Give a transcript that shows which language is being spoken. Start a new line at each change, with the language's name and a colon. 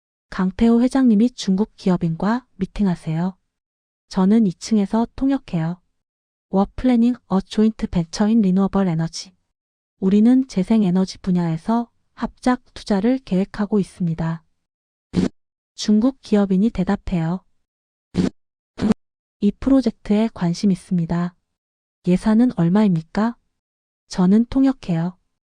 Korean: 강태호 회장님이 중국 기업인과 미팅하세요. 저는 2층에서 통역해요.
English: We're planning a joint venture in renewable energy.
Korean: 우리는 재생에너지 분야에서 합작 투자를 계획하고 있습니다. 중국 기업인이 대답해요. 이 프로젝트에 관심 있습니다. 예산은 얼마입니까? 저는 통역해요.